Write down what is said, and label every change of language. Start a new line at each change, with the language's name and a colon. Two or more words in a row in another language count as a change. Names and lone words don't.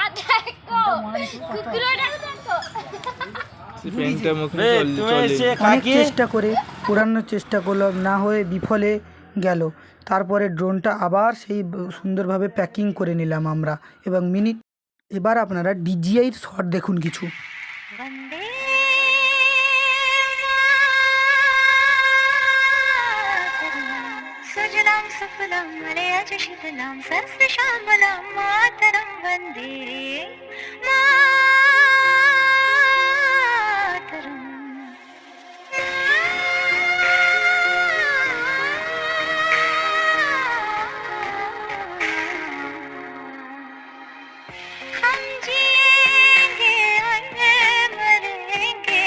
Bangla: অনেক চেষ্টা করে পুরানোর চেষ্টা করলাম না হয়ে বিফলে গেল তারপরে ড্রোনটা আবার সেই সুন্দরভাবে প্যাকিং করে নিলাম আমরা এবং মিনিট এবার আপনারা ডিজিআইয়ের শট দেখুন কিছু
Sanskrit: वन्दे सुजलां सुफलां मलयज शीतलां सस्यश्यामलां मातरं वन्दे
Hindi: हम जिएंगे और मरेंगे